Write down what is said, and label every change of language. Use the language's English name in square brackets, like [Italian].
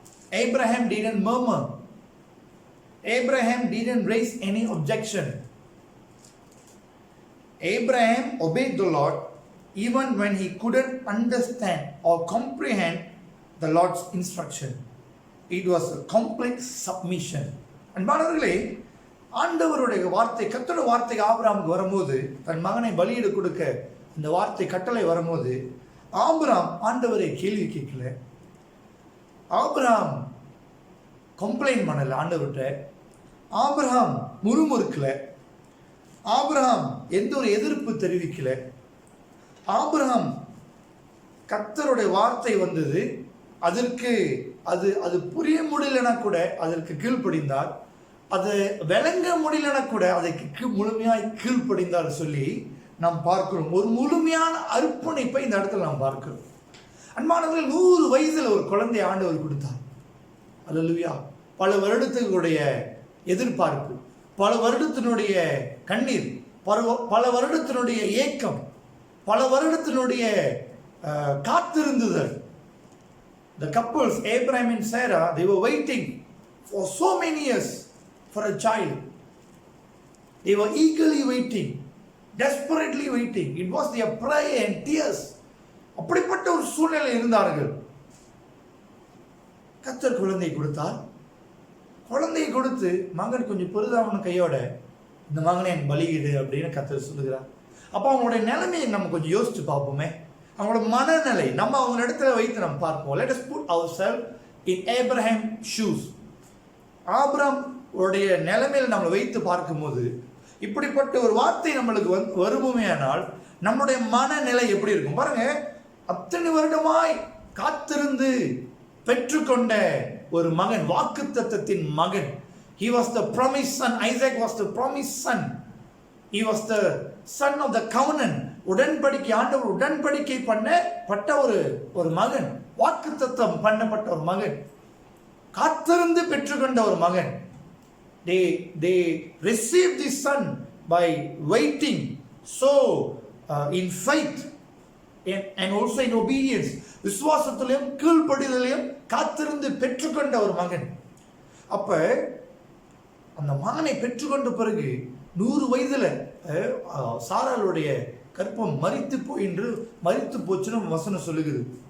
[English] Abraham didn't murmur. Abraham didn't raise any objection. Abraham obeyed the Lord even when he couldn't understand or comprehend the Lord's instruction. It was a complete submission. [Tamil] அன்பானவர்களே, ஆண்டவருடைய வார்த்தை, கர்த்தருடைய வார்த்தை ஆபிரகாமுக்கு வரும்போது, தன் மகனை பலியிட கொடுக்க இந்த வார்த்தை கட்டளை வரும்போது, ஆபிரகாம் ஆண்டவரை கேள்வி கேட்கல. ஆபிரகாம் கம்ப்ளைண்ட் பண்ணல ஆண்டவர்கிட்ட. ஆபிரகாம் முறுமுறுக்கல. ஆபிரகாம் எந்த ஒரு எதிர்ப்பு தெரிவிக்கல. ஆபிரகாம் கர்த்தருடைய வார்த்தை வந்தது, அதற்கு அது புரிய முடியலனா கூட அதற்கு கீழ்ப்படிந்தார். அது விளங்க முடியலனா கூட அதற்கு முழுமையாய் கீழ்ப்படிந்தார் சொல்லி நாம் பார்க்கிறோம். ஒரு முழுமையான அர்ப்பணிப்பை இந்த இடத்துல நாம் பார்க்கிறோம். அன்பானவர்கள், 100 வயசுல ஒரு குழந்தை ஆண்டவர் கொடுத்தார். அல்லேலூயா. பல வருடத்துடைய எதிர்பார்ப்பு, பல வருடத்தினுடைய கண்ணீர், பல வருடத்தினுடைய ஏக்கம், பல வருடத்தினுடைய காத்திருந்துதல். [English] The couples Abraham and Sarah, they were waiting for so many years for a child. They were eagerly waiting, desperately waiting. It was their prayer and tears. [Tamil] அப்படிப்பட்ட ஒரு சூழ்நிலை இருந்தார்கள். கர்த்தர் குழந்தை கொடுத்தார். குழந்தையை கொடுத்து மகன் கொஞ்சம் பெரிதான கையோட இந்த மகனை என் பலியிடு அப்படின்னு கர்த்தர் சொல்லுகிறார். அப்போ அவங்களுடைய நிலைமையை நம்ம கொஞ்சம் யோசிச்சு பார்ப்போமே. அவங்களோட மனநிலை நம்ம அவங்க இடத்துல வைத்து நம்ம பார்ப்போம். [English] Let us put ourselves in Abraham's shoes. [Tamil] Abraham உடைய நிலைமையில் நம்மளை வைத்து பார்க்கும்போது இப்படிப்பட்ட ஒரு வார்த்தை நம்மளுக்கு வருமே ஆனால் நம்முடைய மனநிலை எப்படி இருக்கும் பாருங்க. அத்தனை வருடமாய் காத்திருந்து பெற்றுக்கொண்ட ஒரு மகன், வாக்குத்தத்தத்தின் மகன். [English] He was the promised son. Isaac was the promised son. He was the son of the covenant. [Tamil] உடன்படிக்கை, ஆண்டவர் உடன்படிக்கை பண்ணப்பட்ட ஒரு மகன், வாக்குத்தத்தம் பண்ணப்பட்ட ஒரு மகன், காத்திருந்து பெற்றுக்கொண்ட ஒரு மகன். [English] They received this son by waiting, so in faith and also in obedience. [Tamil] விசுவாசத்திலையும் கீழ்ப்படிதலையும் காத்திருந்து பெற்றுக்கொண்ட ஒரு மகன். அப்ப அந்த மகனை பெற்றுக்கொண்ட பிறகு 100 வயதுல சாராளுடைய கற்பம் மரித்து போச்சுன்னு வசனம் சொல்லுகிறது.